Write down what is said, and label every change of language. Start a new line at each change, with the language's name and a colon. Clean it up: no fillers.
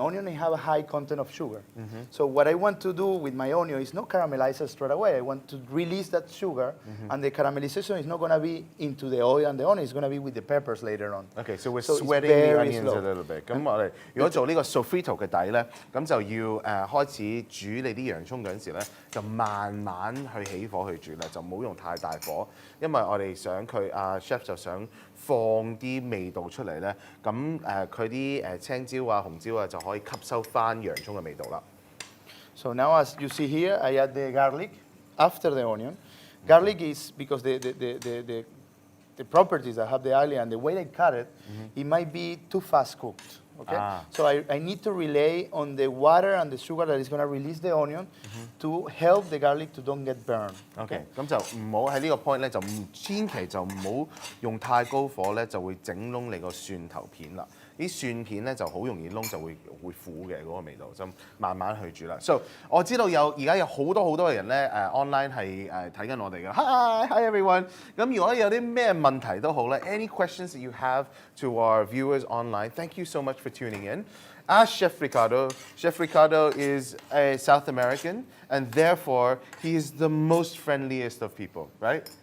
English: Onion have a high content of sugar. So what I want to do with my onion is not caramelize it straight away. I want to release that sugar, and the caramelization is not going to be into the oil and the onion. It's going to be with the peppers later on. Okay, so we're So it's sweating the very onions slow. a little bit.
Chinese: 咁我哋如果做呢個 sofrito 嘅底咧，咁就要開始煮你啲洋葱嗰陣時咧，就慢慢去起火去煮啦，就唔好用太大火，因為我哋想佢chef 就想放啲味道出嚟咧，咁佢啲青椒啊、紅椒啊就可以吸收翻洋葱嘅味道啦。
English: So now, as you see here, I add the garlic after the onion. Garlic is because the properties that have the algae and the way they cut it, it might be too fast cooked. Okay, so I need to rely on the water and the sugar that is going to release the onion to help the garlic to don't get burned.
Chinese: OK， 咁就唔好喺呢個 point 咧，就千祈就唔好用太高火咧，就會整燶你個蒜頭片啦。啲蒜片咧就好容易燶，就會苦嘅嗰個味道，就慢慢去煮啦。 So 我知道而家有好多嘅人咧online 係睇緊我哋嘅。
English: Hi everyone。
Chinese: 咁如果有啲咩問題都好咧
English: ，any questions that you have to our viewers online, thank you so much for tuning in. Ask Chef Ricardo. Chef Ricardo is a South American, and therefore he is the most friendliest of people, right?